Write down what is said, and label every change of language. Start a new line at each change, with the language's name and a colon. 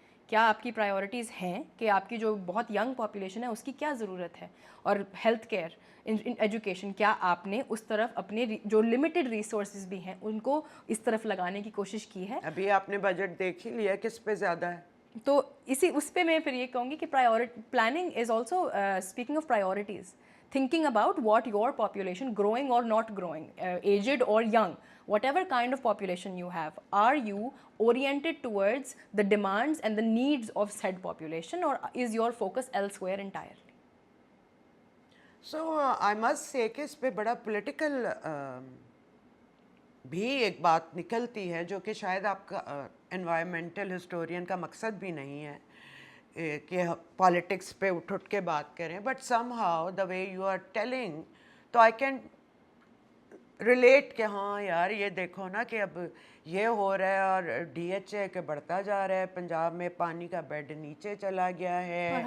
Urdu: کیا آپ کی پرائیورٹیز ہیں کہ آپ کی جو بہت ینگ پاپولیشن ہے اس کی کیا ضرورت ہے, اور ہیلتھ کیئر, ایجوکیشن, کیا آپ نے اس طرف اپنے جو لمیٹڈ ریسورسز بھی ہیں ان کو اس طرف لگانے کی کوشش کی ہے؟ ابھی آپ نے بجٹ دیکھ ہی لیا کس پہ زیادہ ہے. تو اس پہ میں پھر یہ کہوں گی کہ planning is also speaking of priorities,
English: thinking about what your population, growing or not growing, aged or young, whatever kind of population you have, are you oriented towards the demands and the needs of said population, or is your focus elsewhere entirely? So I must say
Urdu: کہ اس پہ بڑا political بھی ایک بات نکلتی ہے جو کہ شاید آپ کا انوائرمنٹل ہسٹورین کا مقصد بھی نہیں ہے کہ پالیٹکس پہ اٹھ کے بات کریں,
English: but somehow the way you are telling,
Urdu: تو
English: I can relate
Urdu: کہ ہاں یار یہ دیکھو نا کہ اب یہ ہو رہا ہے اور ڈی ایچ اے کے بڑھتا جا رہا ہے, پنجاب میں پانی کا بیڈ نیچے چلا گیا ہے,